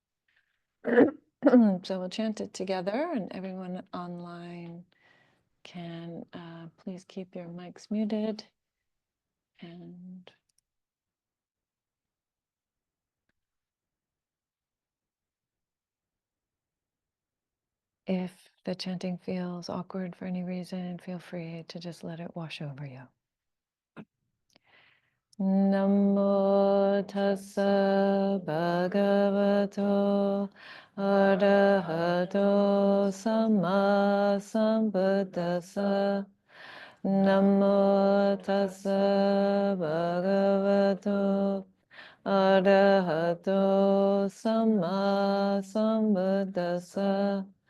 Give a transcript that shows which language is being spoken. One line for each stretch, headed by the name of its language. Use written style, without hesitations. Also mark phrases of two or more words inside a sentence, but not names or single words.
English: So we'll chant it together, and everyone online can please keep your mics muted. And if the chanting feels awkward for any reason, feel free to just let it wash over you.
Pali: Namo tassa bhagavato arahato samma sambuddhassa. Namo tassa bhagavato arahato samma sambuddhassa.